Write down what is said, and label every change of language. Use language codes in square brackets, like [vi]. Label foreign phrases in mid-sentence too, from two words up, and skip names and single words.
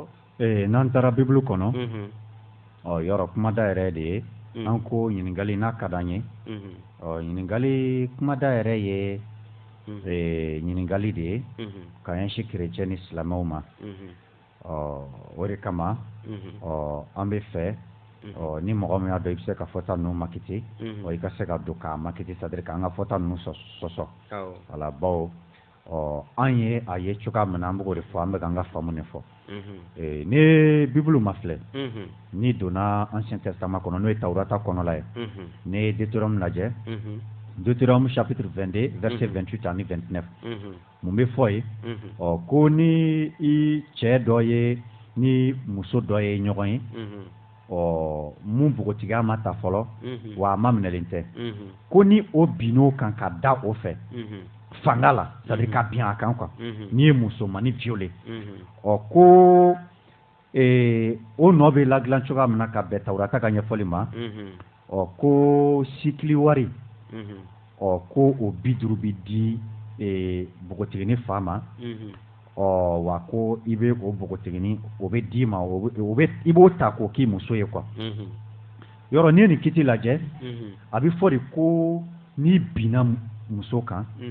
[bm] n'an taara bibulu kɔnɔ yɔrɔ kumada yɛrɛ de ye an ko ɲininkali n'a ka d'an ye ɲininkali kumada yɛrɛ ye ɲininkali de ye ka ɲɛsin kerecɛn ni silamɛw ma o de kama an bɛ fɛ ni mɔgɔ min y'a dɔn i bɛ se ka fɔta ninnu makiti i ka se ka don k'a makiti c'est-à-dire k'an ka fɔta ninnu sɔsɔ wala bawo an ye a ye cogoya min na an b'o de fɔ an bɛ k'an ka faamu de fɔ ni bibulu ma filɛ ni donna [fr] ancien testament [bm] kɔnɔ n'o ye tawurata kɔnɔla ye ni ye Deutéronome lajɛ [fr] Deutéronome chapitre 22 verset 28 [bm] ani 29 mun bɛ fɔ ye ko ni i cɛ dɔ ye ni muso dɔ ye ɲɔgɔn ye mun bogotigiya ma ta fɔlɔ wa a ma minɛlen tɛ ko ni o binn'o kan ka da o fɛ fanga la c'est-à-dire ka bin a kan quoi n'i ye musomani violé ko o nɔ bɛ ladilan cogoya min na ka bɛn tawurata ka ɲɛfɔli ma ko sikili wari ko o 50 bɛ di bogotigini fa ma wa ko i bɛ o bogotigini o bɛ d'i ma i b'o ta k'o k'i muso ye quoi yɔrɔ n'i ye nin kiti lajɛ a bɛ fɔ de ko n'i binna muso kan